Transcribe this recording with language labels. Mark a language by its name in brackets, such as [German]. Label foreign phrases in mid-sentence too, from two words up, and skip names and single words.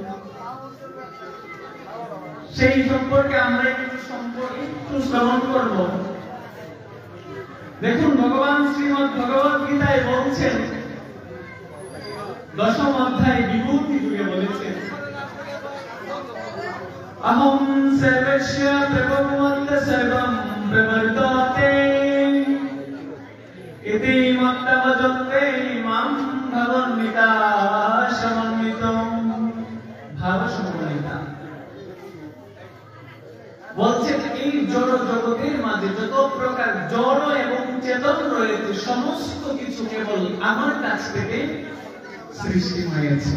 [Bangla] সেই সম্পর্কে আমরা একটু শ্রবণ করব। দেখুন, ভগবান শ্রীমদ ভগবত গীতায় বলছেন, দশম অধ্যায় বিভূতি যুগে বলেছেন, [Sanskrit] অহং সর্বস্য প্রভবন্ত সর্বম প্রবর্ততে ইতি মত্তভজন্তে মাম ভবন্মিতা সমন্বিতম। [Bangla] ভাবসমন্বিতা বলছেন, এই জড় জগতের মাঝে যত প্রকার জড় এবং চেতন রয়েছে, সমস্ত কিছু কেবল আমার কাছ থেকে সৃষ্টি হয়েছে।